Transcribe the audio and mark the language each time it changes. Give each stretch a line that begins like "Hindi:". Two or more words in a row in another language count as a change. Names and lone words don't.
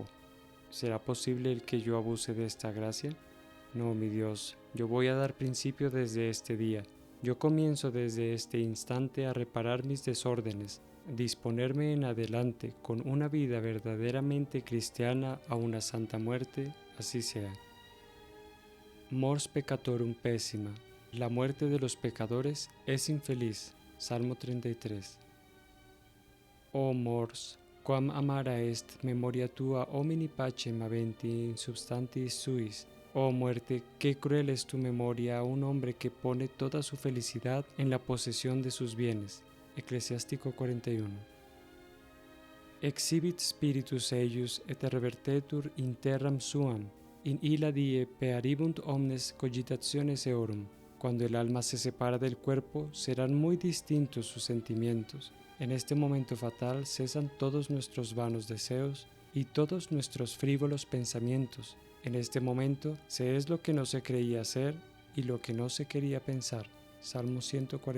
Spanish: ¿Será posible el que yo abuse de esta gracia? No, mi Dios, yo voy a dar principio desde este día. Yo comienzo desde este instante a reparar mis desórdenes, disponerme en adelante con una vida verdaderamente cristiana a una santa muerte, así sea.
Latin: Mors peccatorum pessima.
Spanish: La muerte de los pecadores es infeliz. Salmo 33.
Latin: O mors, quam amara est memoria tua homini pacem aventi in substantis suis.
Spanish: Oh muerte, qué cruel es tu memoria a un hombre que pone toda su felicidad en la posesión de sus bienes. Eclesiástico 41.
Latin: Exhibit spiritus eius et revertetur in terram suam, in illa die pearibunt omnes cogitationes eorum.
Spanish: Cuando el alma se separa del cuerpo, serán muy distintos sus sentimientos. En este momento fatal cesan todos nuestros vanos deseos y todos nuestros frívolos pensamientos. En este momento se es lo que no se creía ser y lo que no se quería pensar.